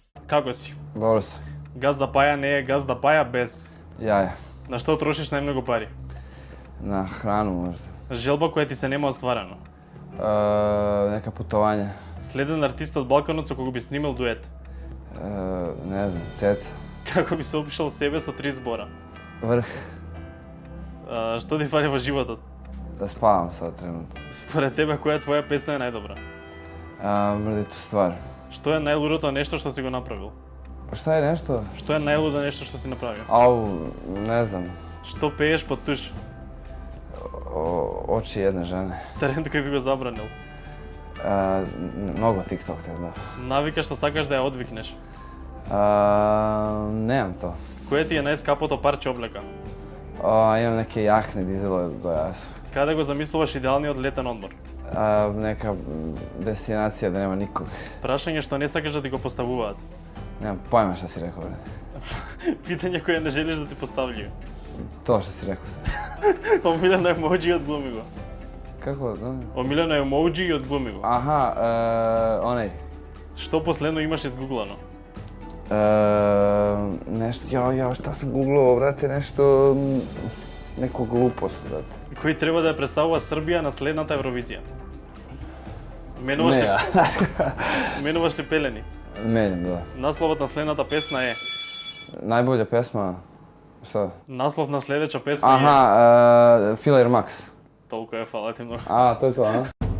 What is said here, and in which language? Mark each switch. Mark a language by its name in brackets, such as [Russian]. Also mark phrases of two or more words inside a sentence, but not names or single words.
[Macedonian] Како си? [Serbian] Dobro sam. [Macedonian] Газда Паја не е Газда Паја без. [Serbian] Jaja. [Macedonian] На што трошиш најмногу пари? [Serbian] Na hranu možda. [Macedonian] Желба која ти се нема остварено. [Serbian] Neka putovanja. [Macedonian] Следен артист од Балканот со кого би снимал дует. [Serbian] Ne znam, Ceca. [Macedonian] Како би се опишал себе со 3 збора? [Serbian] Vrh. [Macedonian] Што ти фали во животот? [Serbian] Da spavam sad trenutno. [Macedonian] Според тебе која твоја песна е најдобра? [Serbian] Mrditu stvar. [Macedonian] Што е најлудото нешто што си го направил? [Serbian] Šta je nešto? [Macedonian] Што е најлудо нешто што си направил? [Serbian] Ne znam. [Macedonian] Што пееш под туш? [Serbian] Oči jedne žene. [Macedonian] Тренд кој би го забранил? [Serbian] Mnogo TikTok te, da. [Macedonian] Навика што сакаш да ја одвикнеш? [Serbian] Nemam to. [Macedonian] Кое ти е најскапото парче облека? [Serbian] Imam neke jakne dizelo do jasu. [Macedonian] Каде го замислуваш идеалниот летен одмор? [Serbian] Neka destinacija da nema nikog. [Macedonian] Прашање што не сакаш да ти го поставуваат. [Serbian] Nemam pojma šta si rekao. Питање кое не желиш да ти постављају. To što si rekao sad. [Macedonian] Омилено емоџи и одглуми го. [Serbian] Kako? [Macedonian] Омилено емоџи и одглуми го. [Serbian] Aha, onaj. [Macedonian] Што последно имаш изгуглано? [Serbian] Nešto, šta sam googlao, brate, nešto... Neku glupost, brate. [Macedonian] Кој треба да ја представува Србија на следната Евровизија? Менуваш ли? Менуваш ли пелени? [Serbian] Menjam, da. [Macedonian] Насловот на следната песна е... [Serbian] Najbolja pesma... Šta? [Macedonian] Наслов на следеća песма е... [Serbian] Aha, Filler Max. [Macedonian] Толку е, фала ти многу. [Serbian] To je to, a?